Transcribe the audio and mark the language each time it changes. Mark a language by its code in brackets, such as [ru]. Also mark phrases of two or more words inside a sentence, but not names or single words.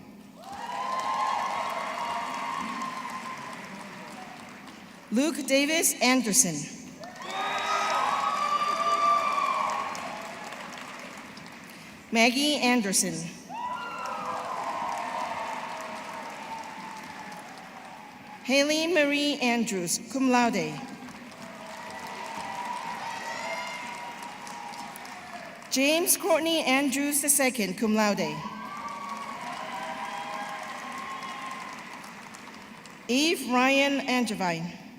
[en] Luke Davis Anderson. Maggie Anderson. Haley Marie Andrews, [la] cum laude. [en] James Courtney Andrews II, [la] cum laude. [en] Eve Ryan Angevine.